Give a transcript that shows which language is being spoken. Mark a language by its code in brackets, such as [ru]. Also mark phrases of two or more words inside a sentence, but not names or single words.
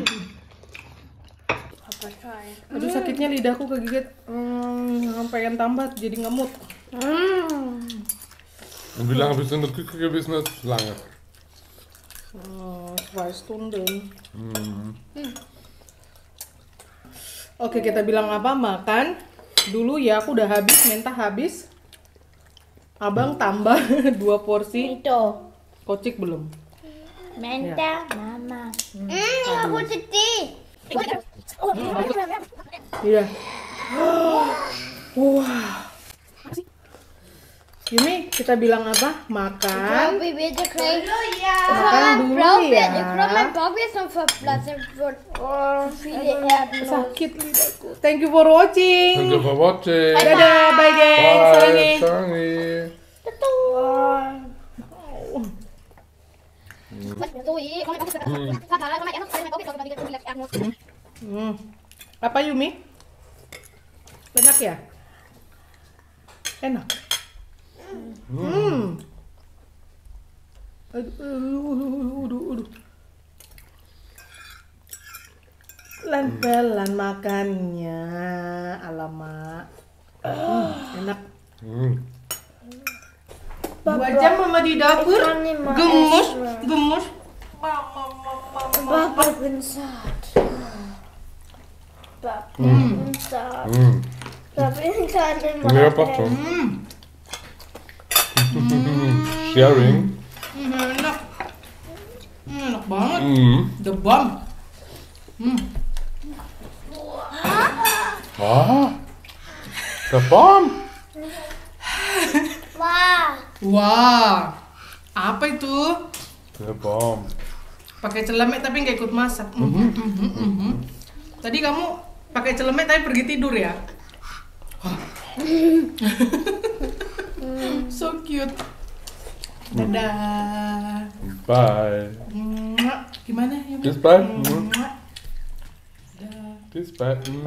[id] Aduh sakitnya lidahku kegigit. Pengen tambah jadi ngemut. [de] Und wie lange bist du in der Küche gewesen? Lange. 2 Stunden. [id] Oke, kita bilang apa? Makan dulu ya. Aku udah habis, Menta habis. Abang tambah 2 porsi. Itu. Kocik belum? Menta, Mama. Aku sedih. Iya. Wah. Yumi, kita bilang apa? Makan. [de] Wie bitte krieg [id] Makan dulu ya. [de] Ich glaube, mein Bauch ist noch verblassen wird. Oh, viele Erdnuss. [id] Sakit lidahku. [en] Thank you for watching. Thank you for watching. Dadah, bye guys. Bye. [id] Sarangi. Sarangi. Apa Yumi? Enak ya? Enak. Aduh. Pelan-pelan makannya, alamak. Enak. 2 jam mama di dapur, gemus. [de] Papa, ich bin satt. Papa, ich bin satt. Papa, ich kann nicht mehr. Ja, passt schon. Sharing. [id] Enak. Enak banget. [en] The Bomb. [de] Ah, der Baum. [id] Wah. Wah, apa itu? [de] Der Baum. [id] Pakai celemek tapi nggak ikut masak. Tadi kamu pakai celemek tapi pergi tidur ya? [en] So cute. [id] Dadah. Bye. Gimana ya? [de] Bis bald. Bis bald.